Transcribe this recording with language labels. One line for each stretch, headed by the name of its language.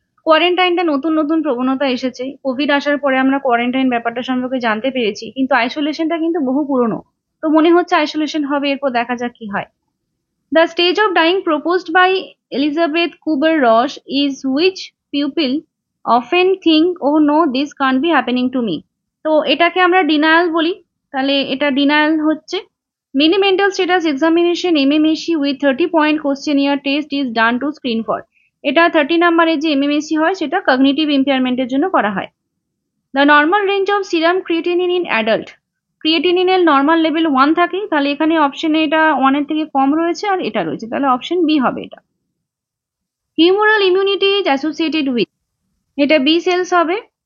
Bangla: কোয়ারেন্টাইনটা নতুন নতুন প্রবণতা এসেছে, কোভিড আসার পরে আমরা কোয়ারেন্টাইন ব্যাপারটা সম্পর্কে জানতে পেরেছি, কিন্তু আইসোলেশনটা কিন্তু বহু পুরনো, তো মনে হচ্ছে আইসোলেশন হবে। এরপর দেখা যাক কি হয়।
English: The stage of dying proposed by Elisabeth Kubler Ross is which pupil often think oh no this can't be happening to me?
Bangla: তো এটাকে আমরা ডিনায়াল বলি, তাহলে এটা ডিনায়াল হচ্ছে।
English: Many mental status examination MMSE with 30-point questionnaire test is done to screen for.
Bangla: এটা 30 নম্বরে যে MMSE হয় সেটা কগনিটিভ ইম্পেয়ারমেন্টের জন্য করা হয়।
English: The normal range of serum creatinine in adult.
Bangla: ক্রিয়েটিনিনের normal level 1 থাকে, তাহলে এখানে অপশনে এটা 1 এর থেকে কম রয়েছে আর এটা রয়েছে, তাহলে অপশন বি হবে এটা।
English: humoral immunity is associated with,
Bangla: এটা বি সেলস হবে।